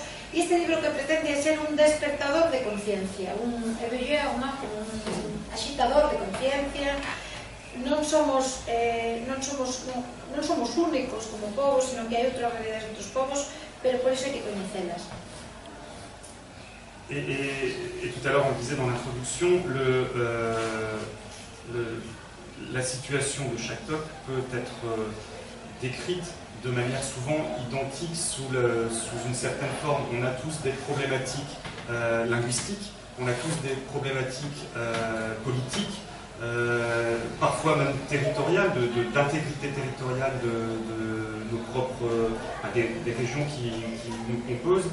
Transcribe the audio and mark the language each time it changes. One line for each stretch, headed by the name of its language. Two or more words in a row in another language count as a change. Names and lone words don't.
Galician: E este libro que pretende ser un despertador de conciencia, un éveilleur, un agitador de conciencia. Non somos únicos como povos, sino que hai outras realidades de outros povos, pero por iso hai que coñecelas.
French: Et tout à l'heure, on disait dans l'introduction, la situation de chaque peuple peut être décrite de manière souvent identique sous une certaine forme. On a tous des problématiques linguistiques, on a tous des problématiques politiques, parfois même territoriales, d'intégrité territoriale de nos propres, des régions qui nous composent.